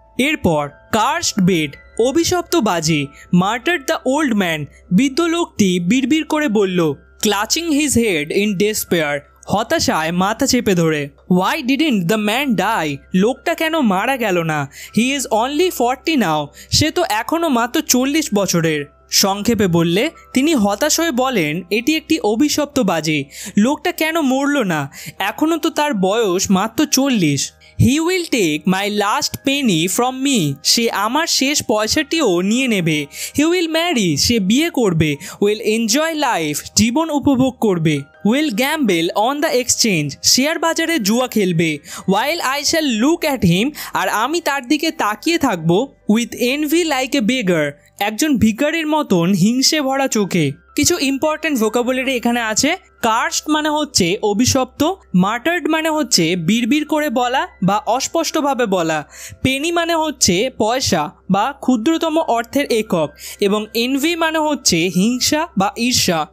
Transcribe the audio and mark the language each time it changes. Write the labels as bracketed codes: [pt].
[bn] এরপর [en] cursed bet, [bn] অভিশপ্ত বাজি, [en] muttered the old man, [bn] বৃদ্ধ লোকটি বিড়বিড় করে বলল, [en] clutching his head in despair, [bn] হতাশায় মাথা চেপে ধরে, [en] Why didn't the man die? [bn] লোকটা কেন মারা গেল না? [en] He is only 40 now. [bn] সে তো এখনো মাত্র 40 বছরের। সংক্ষেপে বললে তিনি হতাশ হয়ে বলেন, এটি একটি অভিশপ্ত বাজি। লোকটা কেন মরল না? এখনও তো তার বয়স মাত্র 40। [en] He will take my last penny from me. [bn] সে আমার শেষ পয়সাটিও নিয়ে নেবে। [en] He will marry. [bn] সে বিয়ে করবে। [en] Will enjoy life. [bn] জীবন উপভোগ করবে। [en] Will gamble on the exchange. [bn] Share বাজারে জুয়া খেলবে। [en] While I shall look at him. [bn] আর আমি তার দিকে তাকিয়ে থাকব [en] with envy like a beggar. [bn] একজন ভিখারির মতন হিংসে ভরা চোখে। কিছু ইম্পর্টেন্ট ভোকাবুলারি এখানে আছে। কার্সড মানে হচ্ছে অভিশপ্ত, মার্টার্ড মানে হচ্ছে বিড়বিড় করে বলা বা অস্পষ্টভাবে বলা, পেনি মানে হচ্ছে পয়সা বা ক্ষুদ্রতম অর্থের একক, এবং এনভি মানে হচ্ছে হিংসা বা ঈর্ষা।